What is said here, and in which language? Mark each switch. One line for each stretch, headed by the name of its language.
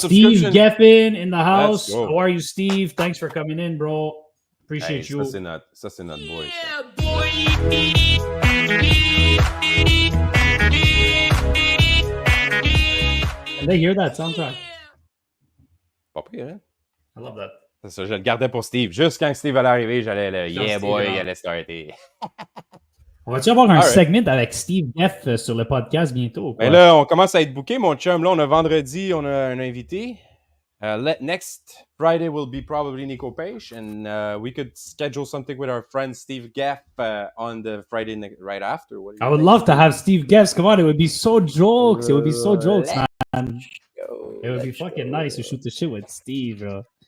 English: Steve Geffen in the house. How are you, Steve? Thanks for coming in, bro. Appreciate you. C'est not boy. Yeah, boy. Can they hear that soundtrack?
French: Pas pire, hein?
English: I love that.
French: C'est ça, je le gardais pour Steve. Juste quand Steve allait arriver, j'allais le yeah boy, il allait starter. On va-tu avoir un segment avec Steve Geff sur le podcast bientôt? Mais là, on commence à être booké, mon chum. Là, on a vendredi, on a un invité.
English: Next Friday will be probably Nico Page, and we could schedule something with our friend Steve Geff on the Friday right after. I would love to have Steve Geff. Come on, it would be so jokes. It would be so jokes, man. It would be fucking nice to shoot the shit with Steve, bro.